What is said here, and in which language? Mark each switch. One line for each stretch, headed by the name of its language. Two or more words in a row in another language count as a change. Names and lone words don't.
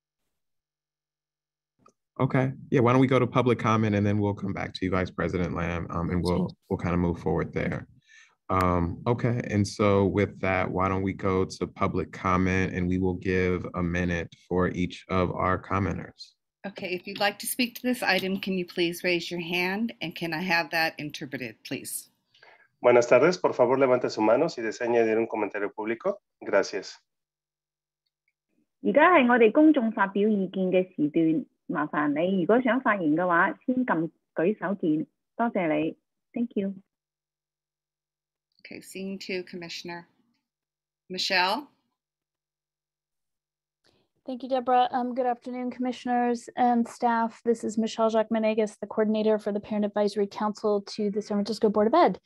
English: Okay, yeah, why don't we go to public comment and then we'll come back to you, Vice President Lamb, and we'll kind of move forward there. Okay, and so with that, why don't we go to public comment and we will give a minute for each of our commenters. Okay, if you'd like to speak to this item, can you please raise your hand and can I have that interpreted, please?
Spanish: Buenas tardes, por favor levante su mano si desea añadir un comentario público. Gracias.
Cantonese: 而家係我哋公眾發表意見嘅時段，麻煩你如果想發言嘅話，先撳舉手鍵。多謝你 ，
English: Thank you。 Okay, seeing two, Commissioner. Michelle? Thank you, Deborah. Good afternoon, commissioners and staff. This is Michelle Jacques-Menegas, the coordinator for the Parent Advisory Council to the San Francisco Board of Ed.